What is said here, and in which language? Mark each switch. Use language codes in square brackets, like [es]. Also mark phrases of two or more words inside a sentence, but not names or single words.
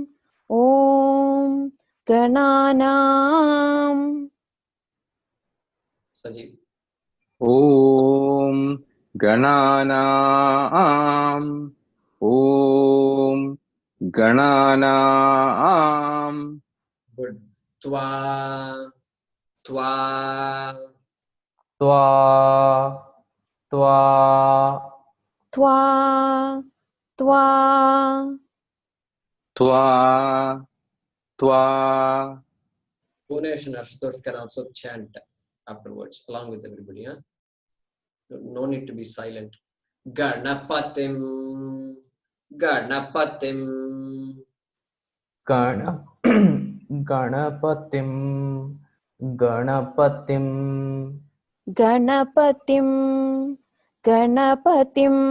[sa] ॐ गणानां. Sajeev. ॐ गणानां. ॐ गणानां. [en] Good. [sa] त्वा। त्वा. त्वा। त्वा. त्वा। त्वा. त्वा। त्वा. [en] Bhunesh and Ashutosh can also chant afterwards along with everybody. Huh? No need to be silent. [sa] Ganapatim. Ganapatim. गण गणपतिं. Ganapatim. गणपतिं। गणपतिं.